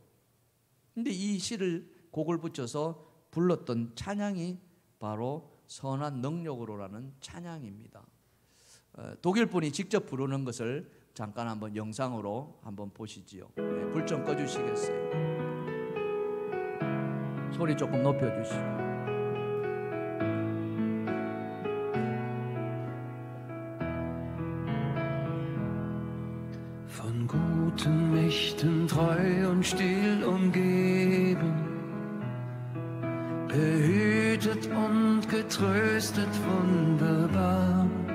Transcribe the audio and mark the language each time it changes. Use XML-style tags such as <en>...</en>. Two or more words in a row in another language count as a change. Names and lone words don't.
<ko>근데 이 시를 곡을 붙여서 불렀던 찬양이 바로 선한 능력으로라는 찬양입니다. 독일 분이 직접 부르는 것을 잠깐 한번 영상으로 한번 보시지요. 불 좀 꺼주시겠어요? 소리 조금 높여주시고.</ko> <de>Von guten Mächten treu und still umgeben, behütet und getröstet wunderbar.</de>